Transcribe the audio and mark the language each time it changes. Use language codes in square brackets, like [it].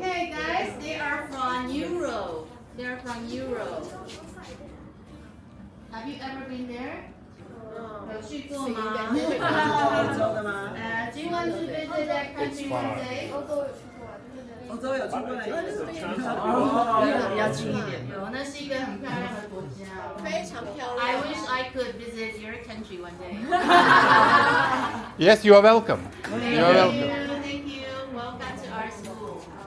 [en] Okay, guys, they are from Europe. They are from Europe. Have you ever been there? [zh] 有去过吗？欧洲的吗？ [en] Do you want to visit that country one day? [zh] 欧洲有去过哪一个？比较近一点。有，那是一个很漂亮的国家，非常漂 [en] I [zh] 亮。 [en] wish I could visit your country one day. Yes, you are welcome. You are welcome. Thank you. Welcome to our school.